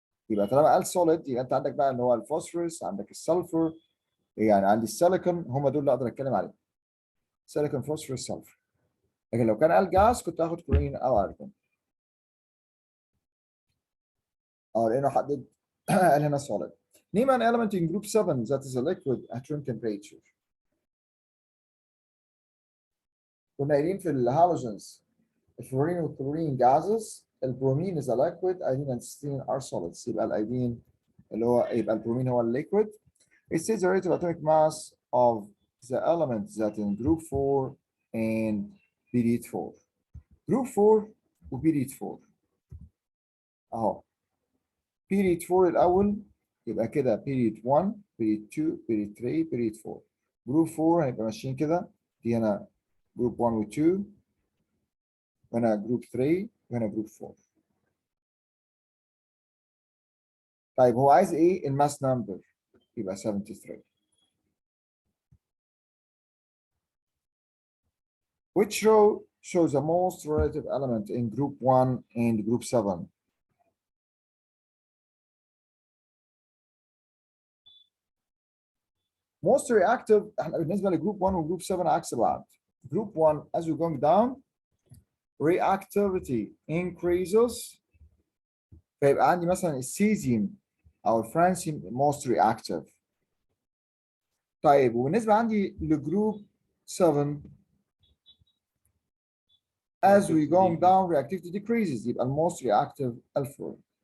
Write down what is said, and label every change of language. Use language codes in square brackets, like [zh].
[ar] يبقى طالما قال سوليد يبقى انت عندك بقى اللي هو الفوسفورس، عندك السلفر، يعني عندي السيليكون، هم دول اللي اقدر اتكلم عليهم. سيليكون، فوسفورس، سلفر. لكن لو كان قال جاز كنت هاخد كلورين او ارجون. لانه حدد قال هنا solid. [en] Name an element in group 7 that is a liquid at room temperature. [ar] كنا قايلين في الهالوجنز الفلورين والكلورين gases، البرومين [en] is a liquid، [ar] ايدين [en] and cysteine are solids. [ar] يبقى الايدين اللي هو يبقى البرومين هو الليكويد. [en] It says the relative atomic mass of the element that in group 4 and period 4. Group 4 و period 4 [ar] اهو. [en] period 4 [ar] الاول يبقى كده [en] period 1 period 2 period 3 period 4. [ar] group 4 هيبقى ماشيين كده، دي هنا group 1 و 2 وهنا group 3 وهنا group 4. طيب هو عايز ايه؟ الماس نمبر، يبقى 73. [en] Which row shows the most relative element in group 1 and group 7? Most reactive [ar] احنا بالنسبه لجروب 1 وجروب 7 عكس بعض. [en] Group 1 as we're going down reactivity increases، [ar] فيبقى عندي مثلا [en] السيزيوم او الفرانسيوم most reactive. [ar] طيب وبالنسبه عندي لجروب 7 [en] as we going down reactivity decreases، [ar] يبقى الموست reactive الفلورين.